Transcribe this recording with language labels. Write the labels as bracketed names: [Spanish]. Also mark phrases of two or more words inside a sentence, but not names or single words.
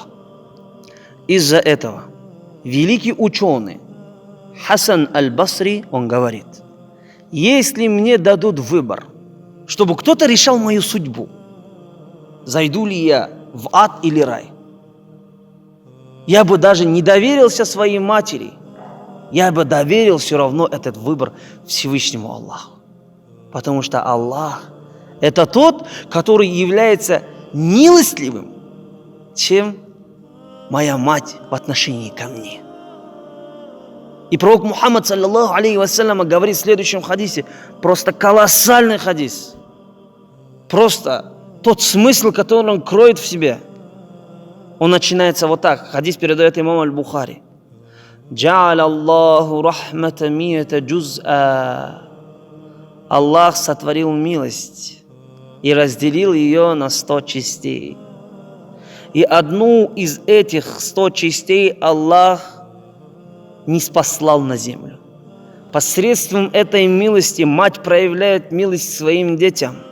[Russian] Из-за этого великий ученый Хасан аль-Басри, он говорит: если мне дадут выбор, чтобы кто-то решал мою судьбу, зайду ли я в ад или рай, я бы даже не доверился своей матери, я бы доверил все равно этот выбор Всевышнему Аллаху. Потому что Аллах – это тот, который является милостливым, чем моя мать в отношении ко мне. И пророк [Arabic] Мухаммад, صلى الله عليه وسلم, [Russian] говорит в следующем хадисе, просто колоссальный хадис, просто тот смысл, который он кроет в себе. Он начинается вот так. Хадис передает имам аль-Бухари: [Arabic] «جعل الله الرحمة مائة جزء». [Russian] Аллах сотворил милость и разделил ее на 100 частей. И одну из этих 100 частей Аллах не спаслал на землю. Посредством этой милости мать проявляет милость своим детям.